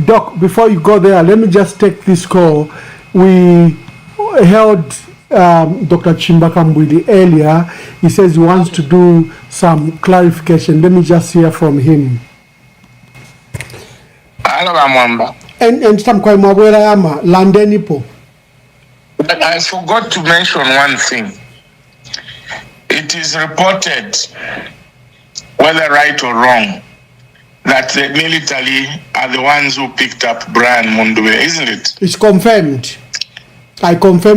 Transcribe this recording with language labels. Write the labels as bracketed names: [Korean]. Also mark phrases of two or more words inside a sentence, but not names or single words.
[English] Doc, before you go there, let me just take this call. We held Dr. Chimbakambwili earlier. He says he wants to do some clarification. Let me just hear from him. Hello, Amwamba. And some [Bemba] kwa mwabwela yama landeni po. [English] But I forgot to mention one thing. It is reported, whether right or wrong, that the military are the ones who picked up Brian Mundubile, isn't it? It's confirmed. I confirmed